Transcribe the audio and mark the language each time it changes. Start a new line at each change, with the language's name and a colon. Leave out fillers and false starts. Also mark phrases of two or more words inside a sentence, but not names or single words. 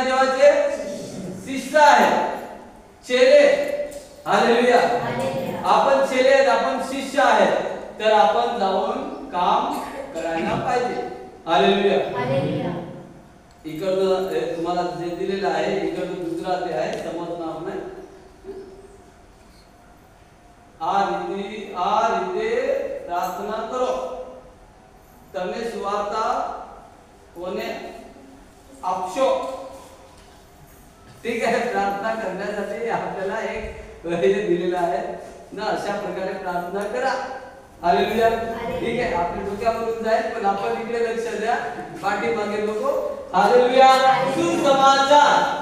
Marathi: देवाचे शिष्य आहेत, चेले. हालेलुया. आपण चेले आहेत, आपण शिष्य आहेत. तर आपण जाऊन काम करायला पाहिजे. हालेलुया. इकडं तुम्हाला जे दिलेलं आहे इकडं दुसरा ते आहे, समजणार नाही.
Gujarati: आ રીતે પ્રાર્થના કરો. તમે સુવાર્તા કોને આપશો?
Marathi: ठीक आहे. प्रार्थना करण्यासाठी आपल्याला एक हे दिलेलं आहे ना, अशा प्रकारे प्रार्थना करा. हालेलुया. ठीक आहे. आपल्या डोक्यावरून जाईल पण आपण इकडे लक्ष द्या, पाठीमागे नको. हालेलुया. सुसमाचार.